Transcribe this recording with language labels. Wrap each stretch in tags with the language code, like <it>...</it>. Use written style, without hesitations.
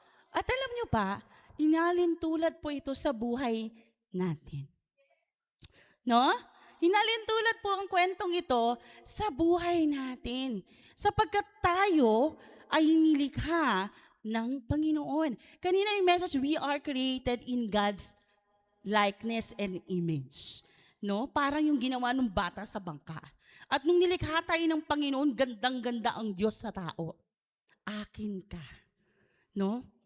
<tl>At alam niyo pa, inalintulad po ito sa buhay natin. No? Hinalintulad po ang kwentong ito sa buhay natin. Sapagkat tayo ay nilikha ng Panginoon. Kanina yung message,</tl> <en>we are created in God's likeness and image.</en> <tl>No? Parang yung ginawa ng bata sa bangka. At nung nilikha tayo ng Panginoon, gandang-ganda ang Diyos sa tao. Akin ka. No?</tl>